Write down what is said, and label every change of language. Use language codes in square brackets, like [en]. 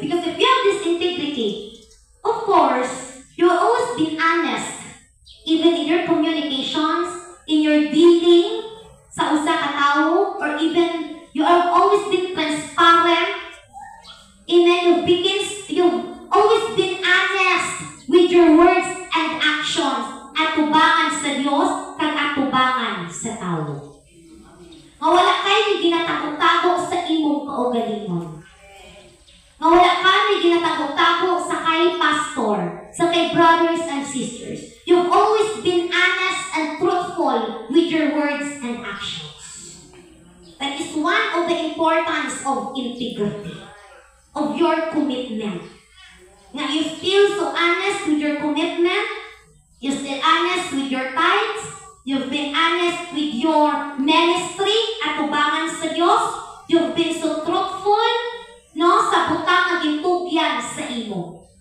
[en] Because if you have this integrity, of course, you will always be honest, even in your communications, in your dealing [ceb] sa usa ka tawo, [en] or even you have always been transparent. Amen. You've always been honest with your words and actions. [ceb] Atubangan sa Diyos, kag atubangan sa tawo. Nga wala kayo ni ginatago-tago sa imong kaugalingon. Nga wala kayo ni ginatago-tago sa kay pastor, sa kay brothers and sisters. [en] You've always been honest and truthful with your words and actions. That is one of the importance of integrity, of your commitment. Nga you feel so honest with your commitment, you're still honest with your tithes, you've been honest with your ministry [ceb] at tubangan sa Diyos, [en] you've been so truthful, no, [ceb] sa butang na gintugyan sa imo.